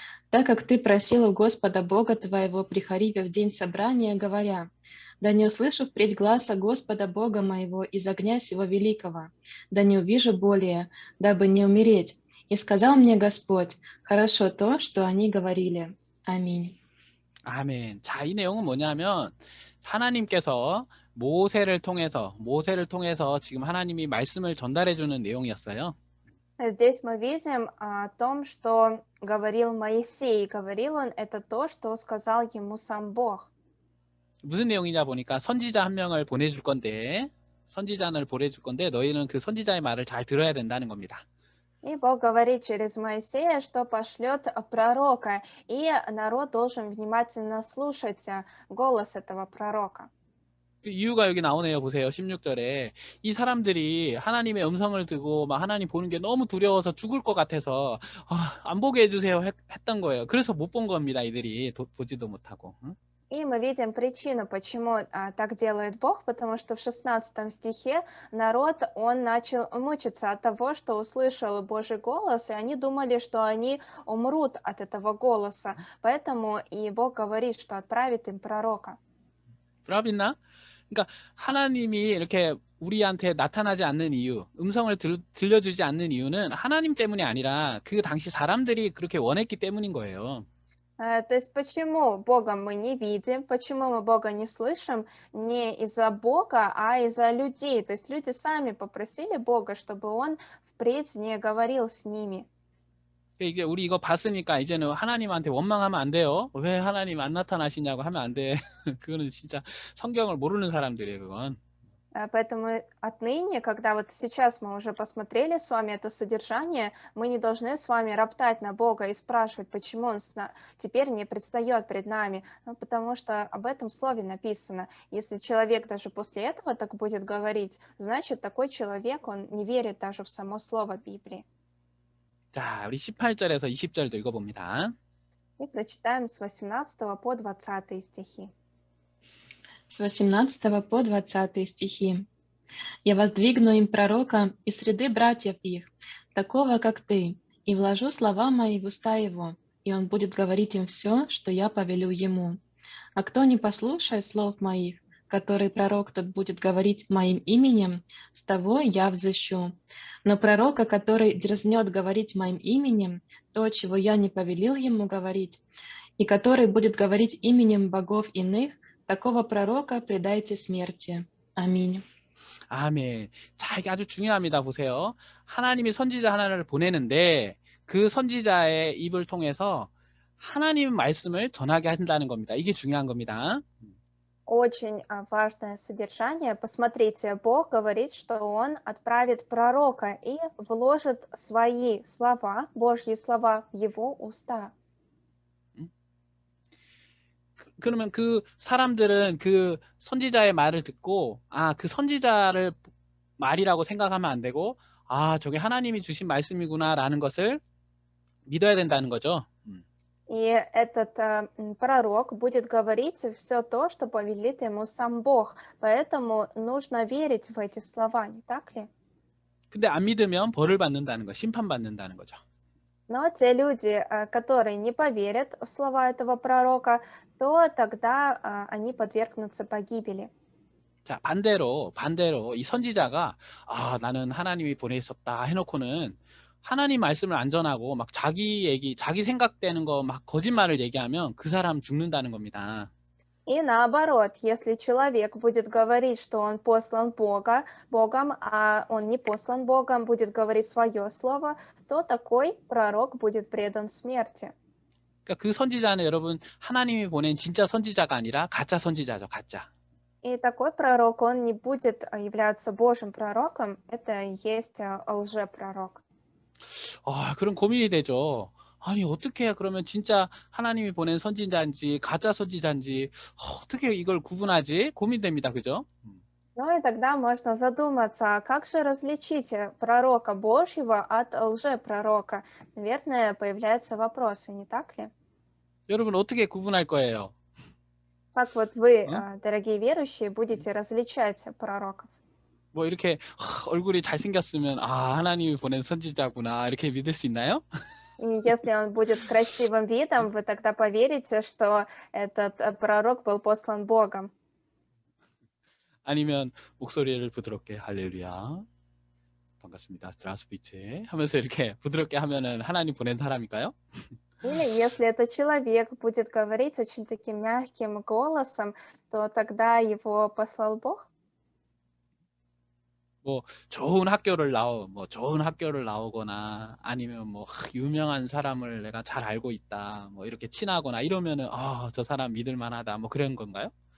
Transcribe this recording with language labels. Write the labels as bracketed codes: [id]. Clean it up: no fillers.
[ru] Так как ты просил у Господа Бога твоего при Хариве в день собрания, говоря, да не услышу впредь гласа Господа Бога моего из огня сего великого, да не увижу более, дабы не умереть. И сказал мне Господь, хорошо то, что они говорили. Аминь». [ko] 아멘. 자, 이 내용은 뭐냐면 하나님께서 모세를 통해서 지금 하나님이 말씀을 전달해 주는 내용이었어요. [ru] Здесь мы видим о том, что говорил Моисей. Говорил он это то, что сказал ему сам Бог. [ko] 무슨 내용이냐 보니까 선지자 한 명을 보내줄 건데 너희는 그 선지자의 말을 잘 들어야 된다는 겁니다. [ru] И Бог говорит через Моисея, что пошлет пророка, и народ должен внимательно слушать голос этого пророка. [ko] 이유가 여기 나오네요. 보세요. 16절에 이 사람들이 하나님의 음성을 듣고 막 하나님 보는 게 너무 두려워서 죽을 것 같아서 안 보게 해주세요 했던 거예요. 그래서 못 본 겁니다. 이들이 보지도 못하고. 응? [ru] И мы видим причину, почему так делает Бог, потому что в 16 стихе народ, он начал мучиться от того, что услышал Божий голос, и они думали, что они умрут от этого голоса. Поэтому и Бог говорит, что отправит им пророка. 브라빈나? [ko] 그러니까 하나님이 이렇게 우리한테 나타나지 않는 이유, 음성을 들려주지 않는 이유는 하나님 때문이 아니라 그 당시 사람들이 그렇게 원했기 때문인 거예요. [ru] То есть почему Бога мы не видим, почему мы Бога не слышим, не из-за Бога, а из-за людей. То есть люди сами попросили Бога, чтобы Он впредь не говорил с ними. [ko] 이제 우리 이거 봤으니까 이제는 하나님한테 원망하면 안 돼요. 왜 하나님 안 나타나시냐고 하면 안 돼. 그거는 진짜 성경을 모르는 사람들이에요, 그건. [ru] Поэтому отныне, когда вот сейчас мы уже посмотрели с вами это содержание, мы не должны с вами роптать на Бога и спрашивать, почему Он теперь не предстает пред нами. Ну, потому что об этом слове написано. Если человек даже после этого так будет говорить, значит, такой человек, он не верит даже в само слово Библии. [ko] 자, 우리 18절에서 20절도 읽어봅니다. [ru] И прочитаем с 18 по 20 стихи. С 18 по 20 стихи. «Я воздвигну им пророка из среды братьев их, такого, как ты, и вложу слова мои в уста его, и он будет говорить им все, что я повелю ему. А кто не послушает слов моих, который пророк тот будет говорить моим именем, с того я взыщу. Но пророка, который дерзнет говорить моим именем, то, чего я не повелил ему говорить, и который будет говорить именем богов иных, такого пророка предайте смерти. Аминь». [ko] 아멘. 자, 이게 아주 중요합니다. 보세요. 하나님이 선지자 하나를 보내는데 그 선지자의 입을 통해서 하나님 말씀을 전하게 한다는 겁니다. 이게 중요한 겁니다. [ru] Очень важное содержание. Посмотрите, Бог говорит, что Он отправит пророка и вложит свои слова, Божьи слова, в его уста. [ko] 그러면 그 사람들은 그 선지자의 말을 듣고 그 선지자를 말이라고 생각하면 안 되고 저게 하나님이 주신 말씀이구나라는 것을 믿어야 된다는 거죠. [ru] И этот пророк будет говорить все то, что повелит ему сам Бог. Поэтому нужно верить в эти слова, не так ли? [ko] 근데 안 믿으면 벌을 받는다는 거, 심판받는다는 거죠. [ru] Но те люди, которые не поверят в слова этого пророка, то тогда они подвергнутся погибели. [ko] 자, 반대로 이 선지자가 나는 하나님이 보내셨다 해놓고는 하나님 말씀을 안 전하고 막 자기 얘기, 자기 생각되는 거 막 거짓말을 얘기하면 그 사람 죽는다는 겁니다. [ru] И наоборот, если человек будет говорить, что он послан Богом, а он не послан Богом, будет говорить свое слово, то такой пророк будет предан смерти. [ko] 그러니까 그 선지자는 여러분 하나님이 보낸 진짜 선지자가 아니라 가짜 선지자죠, 가짜. [ru] И такой пророк, он не будет являться Божьим пророком, это и есть лжепророк. [ko] 그런 고민이 되죠. 아니 어떻게 해야 그러면 진짜 하나님이 보낸 선지자인지 가짜 선지자인지 어떻게 이걸 구분하지? 고민됩니다. 그죠? [ru] Ну и тогда можно задуматься, как же различить пророка Божьего от лжепророка? Наверное, появляются вопросы, не так ли? [ko] 여러분 어떻게 구분할 거예요? [ru] Как вот вы, [ko] 어? [ru] дорогие верующие, будете различать пророков? [ko] 뭐 이렇게 얼굴이 잘생겼으면 아, 하나님이 보낸 선지자구나 이렇게 믿을 수 있나요? [ru] И если он будет с красивым видом, вы тогда поверите, что этот пророк был послан Богом. [ko] 아니면 목소리를 부드럽게 할렐루야 반갑습니다 [ru] 스트라스비체 [ko] 하면서 이렇게 부드럽게 하면은 하나님 보낸 사람일까요? [ru] Или если этот человек будет говорить очень таким мягким голосом, то тогда его послал Бог? [ko] 뭐 좋은 학교를 나오거나 아니면 뭐 유명한 사람을 내가 잘 알고 있다 뭐 이렇게 친하거나 이러면은 아, 저 사람 믿을 만하다 뭐 그런 건가요?